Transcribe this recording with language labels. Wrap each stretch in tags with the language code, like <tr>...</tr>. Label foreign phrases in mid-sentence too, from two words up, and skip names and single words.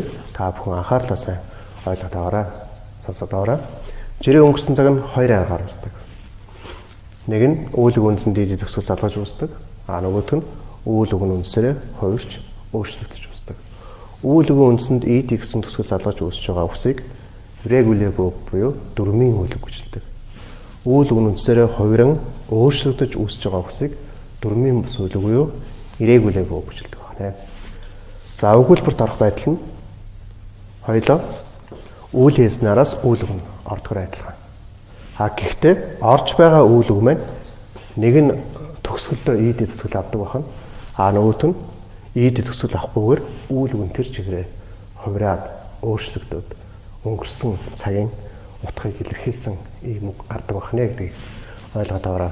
<mn>Та бүхэн анхаарлаа сайн ойлгоод аваарай. Сонсоод аваарай. Жирийн өнгөрсөн цаг нь хоёр аргаар үүсдэг. Нэг нь үйл үг үндсэнд ed төгсгөл залгаж үүсдэг. Нөгөөх нь үйл үг үндсээрээ хувирч өөрчлөгдөж үүсдэг. Үйл үг үндсэнд ed гэсэн төгсгөл залгаж үүсэж байгаа үсийг</mn> <en>irregular verb</en> <mn>буюу дөрмийн үйл үг гэж хэлдэг. Үйл үг үндсээрээ хувиран өөрчлөгдөж үүсэж байгаа үсийг дөрмийн бус үйл үг буюу</mn> <en>irregular verb</en> <mn>гэж хэлдэг байна. За өгүүлбэрт орох байдал нь хоёлоо үйл хийснаараас үйл үг нь ордгоор адилхан. Гэхдээ орж байгаа үйл үг маань нэг нь төгсгөлдөө ed төгсгөл авдаг бахан. Нөгөөт нь ed төгсгөл авахгүйгээр үйл үг нь тэр чигээрээ хувираад өөрчлөгдөд өнгөрсөн цагийн утгыг илэрхийлсэн ийм үг гардаг бахнэ гэдгийг ойлгоод аваарай.</mn>